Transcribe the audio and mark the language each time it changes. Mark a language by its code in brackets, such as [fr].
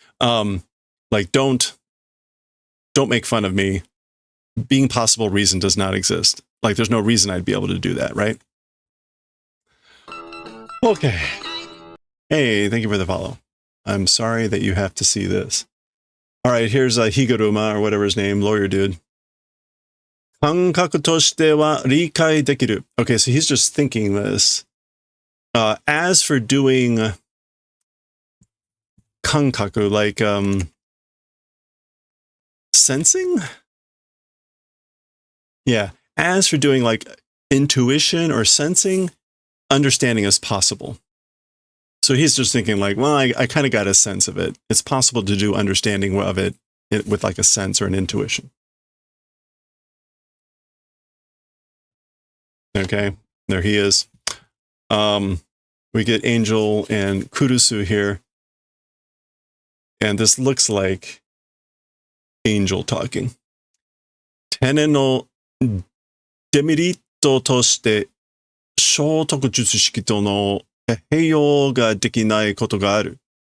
[en] Like don't make fun of me. Being possible reason does not exist. Like, there's no reason I'd be able to do that, right? Okay. Hey, thank you for the follow. I'm sorry that you have to see this. All right, here's Higuruma, or whatever his name, lawyer dude. [ja] 感覚としては理解できる. [en] Okay, so he's just thinking this. As for doing kankaku, like sensing? Yeah. As for doing like intuition or sensing, understanding is possible. So he's just thinking like, well, I kind of got a sense of it. It's possible to do understanding of it with like a sense or an intuition. Okay, there he is. We get Angel and Kurusu here. And this looks like Angel talking. [ja] テネのデメリットとして聖徳術式との併用ができないことがある.